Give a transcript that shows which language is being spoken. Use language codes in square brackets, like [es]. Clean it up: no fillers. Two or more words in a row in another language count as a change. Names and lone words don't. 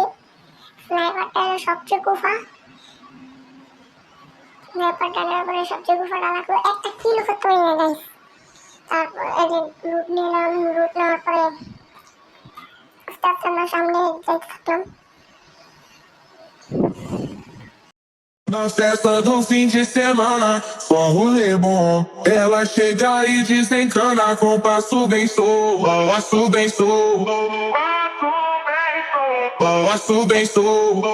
[bn] স্নাইপারটা সবচেয়ে কুফা, স্নাইপারটা নেওয়ার পরে সবচেয়ে কুফাটা লাগলো, একটা কিলো করতে পারি না গাইস। তারপর এই যে লুট নিলাম, লুট নেওয়ার পরে আস্তে আস্তে আমরা সামনে যাইতে থাকলাম। [pt] Na festa do fim de semana, só rolê bom. Ela chega e desencana com passo bem solto. Passo bem solto. Passo bem solto.